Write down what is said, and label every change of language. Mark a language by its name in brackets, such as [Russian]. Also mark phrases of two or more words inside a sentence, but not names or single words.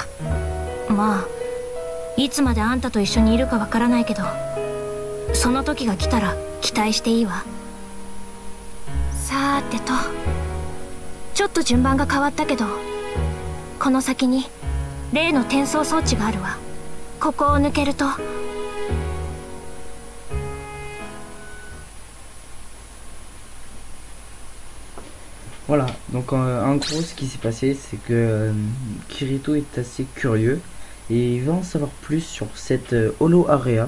[Japanese] まあいつまであんたと一緒にいるかわからないけど、その時が来たら期待していいわ。さーてと、ちょっと順番が変わったけど、この先に例の転送装置があるわ。ここを抜けると。 [French] Voilà, donc en gros ce qui s'est passé c'est que Kirito est assez curieux et il veut en savoir plus sur cette Holo Area.